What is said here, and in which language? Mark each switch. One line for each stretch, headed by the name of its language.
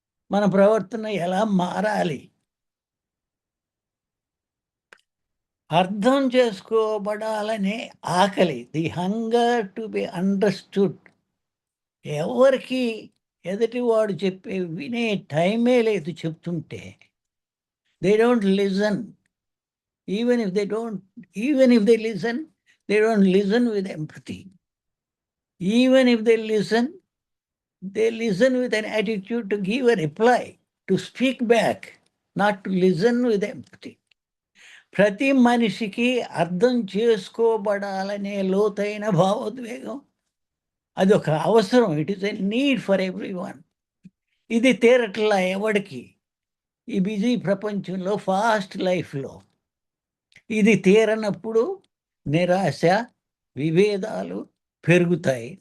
Telugu: మన ప్రవర్తన ఎలా మారాలి, అర్థం చేసుకోబడాలనే ఆకలి,
English: The hunger to be understood.
Telugu: ఎవరికి ఎదుటివాడు చెప్పే వినే టైమే లేదు చెప్తుంటే.
English: They don't listen. Even if they listen, they don't listen with empathy. Even if they listen with an attitude to give a reply, to speak back, not to listen with empathy.
Telugu: ప్రతి మనిషికి అర్థం చేసుకోబడాలనే లోతైన భావోద్వేగం అది ఒక అవసరం.
English: It is a need for everyone.
Telugu: ఇది తీరట్లా ఎవడికి. ఈ బిజీ ప్రపంచంలో, ఫాస్ట్ లైఫ్లో ఇది తీరనప్పుడు నిరాశ, విభేదాలు పెరుగుతాయి.